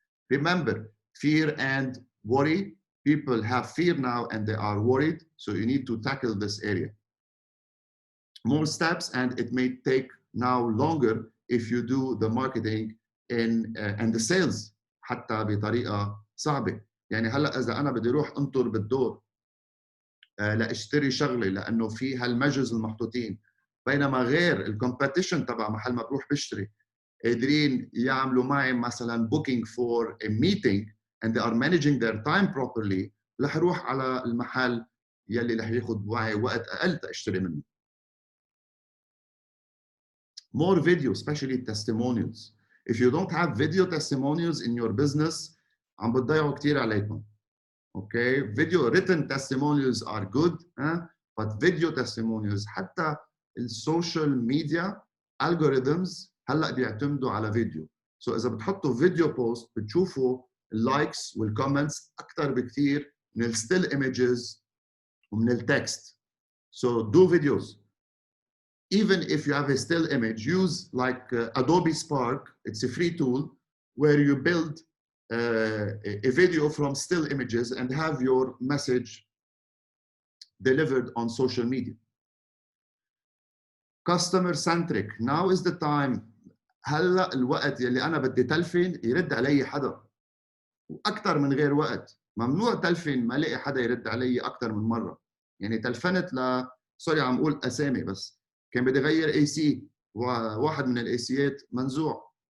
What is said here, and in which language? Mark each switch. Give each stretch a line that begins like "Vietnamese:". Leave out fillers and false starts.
English: Remember, fear and worry. People have fear now and they are worried, so you need to tackle this area. More steps, and it may take now longer if you do the marketing and the sales
Arabic: حتى بطريقة صعبة. يعني هلا إذا أنا بدي أروح أنطر بالدور لاشتري شغله لانه في هالمجز المحطوطين، بينما غير الكومبيتيشن تبع محل ما بروح بشتري قادرين يعملوا معي مثلا
English: booking for a meeting and they are managing their time properly،
Arabic: رح اروح على المحل يلي رح ياخذ معي وقت اقل تاشتري منه.
English: More video, especially testimonials. If you don't have video testimonials in your business
Arabic: عم بتضيعوا كثير عليكم.
English: Okay, video written testimonials are good, but video testimonials
Arabic: حتى السوشيال ميديا
English: algorithms
Arabic: هلا بيعتمدوا على فيديو. So إذا بتحطوا فيديو بوست بتشوفوا اللايكس والكومنتس أكثر بكثير من الستيل images ومن التكست.
English: So do videos. Even if you have a still image, use like Adobe Spark. It's a free tool where you build a video from still images and have your message delivered on social media. Customer centric. Now is the time.
Arabic: هلا الوقت يلي أنا بدي تلفن يرد علي حدا وأكثر من غير وقت. ممنوع تلفن ما لقي حدا يرد علي أكثر من مرة. يعني تلفنت سوري عم أقول أسامي بس كان بدي أغير اي سي وواحد من الاي سيات منزوع.